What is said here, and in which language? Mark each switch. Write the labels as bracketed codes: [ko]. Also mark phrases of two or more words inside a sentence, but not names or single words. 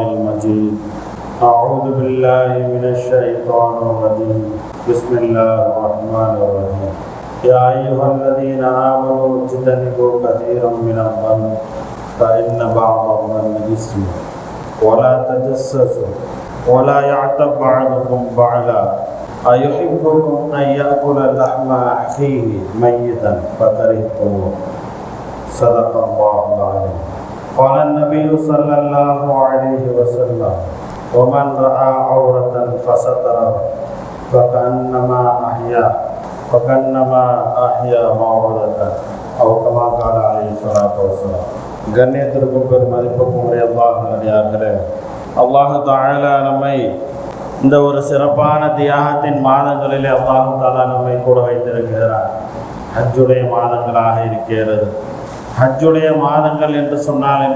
[ar] المجيد أعوذ بالله من الشيطان الرجيم بسم الله الرحمن الرحيم يا أيها الذين آمنوا اجتنبوا كثيرا من الظن فإن بعض الظن إثم ولا تجسسوا ولا يعتب بعضكم بعضا أيحبكم أن يأكل لحم أخيه ميتا فكرهتموه صدق الله العظيم. قال النبي صلى الله عليه وسلم ومن رأى عورة فستره فكأنما أحيا موعظة أو كما قال عليه الصلاة والسلام. [ta] கண்ணியத்திற்கும் பெரும் மதிப்புக்கும் உரிய அல்லாஹ்வினடியார்களே, [ar] الله تعالى [ta] நம்மை இந்த ஒரு சிறப்பான தியாகத்தின் மாதங்களிலே [ar] الله تعالى [ta] நம்மை கூட வைத்திருக்கிறார். ஹஜ்ஜுடைய மாதங்களாக இருக்கிறது. ஹஜ்ஜுடைய மாதங்கள் என்று சொன்னால் என்ன?